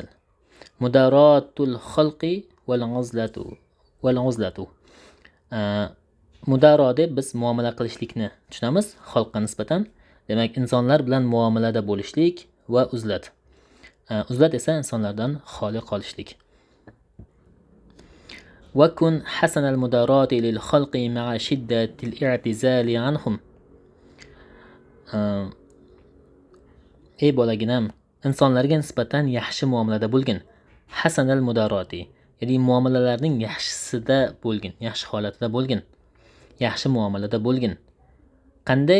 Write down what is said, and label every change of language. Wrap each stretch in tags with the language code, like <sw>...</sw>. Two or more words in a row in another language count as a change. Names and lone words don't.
<ar>مداراة الخلق والعزلة.</ar> <uz>Mudaro deb biz muomala qilishlikni tushunamiz xalqqa nisbatan. Demak, insonlar bilan muomalada bo'lishlik va uzlat. Uzlat esa insonlardan xoli qolishlik.</uz> <ar>وكن حسن المداراة للخلق مع شدة الاعتزال عنهم.</ar> <uz>Ey bolaginam, insonlarga nisbatan yaxshi muomalada bo'lgin.</uz> <ar>حسن المداراة,</ar> <uz>ya'ni muomalalarning yaxshisida bo'lgin, yaxshi holatida bo'lgin, yaxshi muomalada bo'lgin. Qanday?</uz>